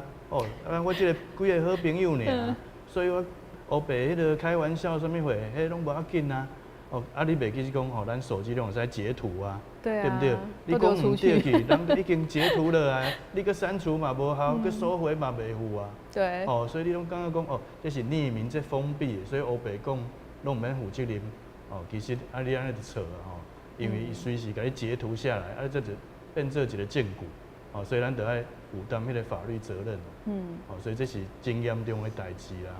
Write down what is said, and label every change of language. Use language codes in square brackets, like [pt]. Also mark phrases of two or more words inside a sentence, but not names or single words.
[nan] 我这个几个好朋友呢，所以我黑白迄个开玩笑什么话，迄拢无要紧啊。你袂记是讲咱手机拢使截图啊，对不对？你讲唔对去，人已经截图了啊，你搁删除嘛无效，搁收回嘛袂付啊。对。所以你拢感覺講這是匿名，這封閉的，所以黑白講拢唔免負責任。其實你安尼就錯啊，因為伊隨時甲你截圖下來，這就變做一個證據。所以咱就要負擔迄個法律責任。所以這是真嚴重的代誌啦。